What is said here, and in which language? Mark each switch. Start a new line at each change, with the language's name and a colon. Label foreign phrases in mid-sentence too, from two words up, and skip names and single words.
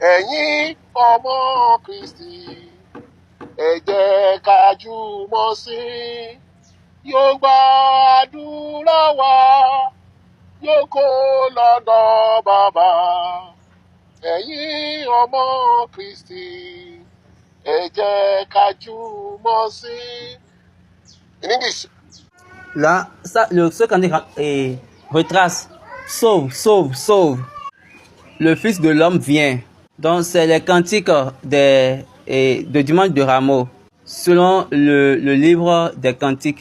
Yoruba: ẹ̀yin ọmọ Kristi ẹ jẹ́ ká jùmọ̀ sìn yóò gba àdúrà wa yóò kó lọ́dọ̀ bàbá ẹ̀yin ọmọ Kristi ẹ jẹ́ ká jùmọ̀ sìn.
English: In English.
French: Là, ça, ce cantique retrace sauve, sauve, sauve. Le Fils de l'homme vient. Donc, c'est les cantiques de Dimanche de Rameaux, selon le livre des cantiques.